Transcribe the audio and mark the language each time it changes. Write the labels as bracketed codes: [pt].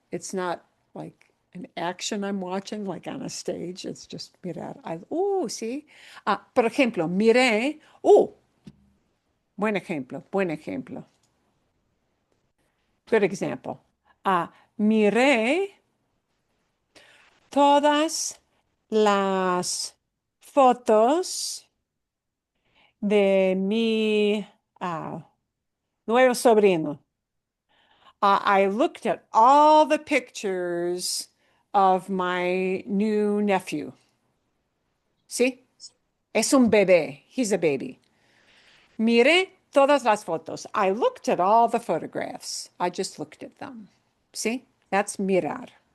[en] It's not like an action I'm watching, like on a stage. It's just mirar. [es] Oh, sí. Por ejemplo, miré. Oh, buen ejemplo, buen ejemplo. [en] Good example. [es] Miré todas las fotos de mi nuevo sobrino. [en] I looked at all the pictures of my new nephew. [es] See? Es un bebé. [en] He's a baby. [es] Miré todas las fotos. [en] I looked at all the photographs. I just looked at them. See? That's mirar.